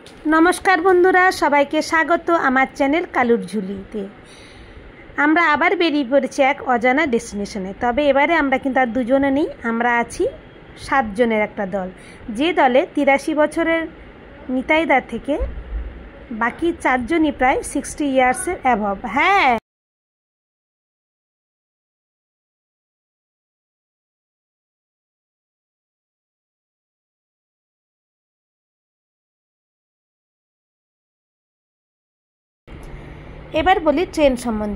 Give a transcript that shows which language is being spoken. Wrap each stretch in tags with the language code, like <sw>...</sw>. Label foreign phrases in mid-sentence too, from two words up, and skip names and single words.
<bn>নমস্কার বন্ধুরা সবাইকে স্বাগত আমার চ্যানেল কালুর ঝুলিতে। আমরা আবার বেরিয়ে পড়েছি এক অজানা ডেস্টিনেশনে। তবে এবারে আমরা কিন্তু আর দুজনে নেই, আমরা আছি 7 জনের একটা দল, যে দলে 83 বছরের নিতাইদা থেকে বাকি 4 জনই প্রায় 60 ইয়ার্সের অ্যাবভ। হ্যাঁ, এবার বলি ট্রেন সম্বন্ধে।</bn>